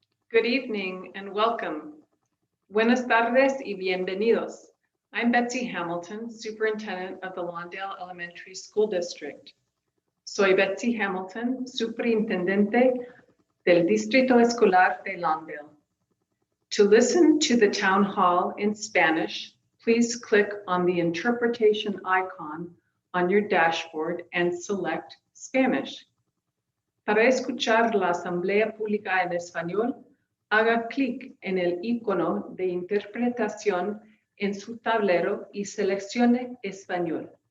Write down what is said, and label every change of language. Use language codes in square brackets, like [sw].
[en] Good evening and welcome. [es] Buenas tardes y bienvenidos. [en] I'm Betsy Hamilton, Superintendent of the Lawndale Elementary School District. [es] Soy Betsy Hamilton, Superintendente del Distrito Escolar de Lawndale. [en] To listen to the town hall in Spanish, please click on the interpretation icon on your dashboard and select Spanish. [es] Para escuchar la Asamblea Pública en Español, haga clic en el icono de interpretación en su tablero y seleccione Español.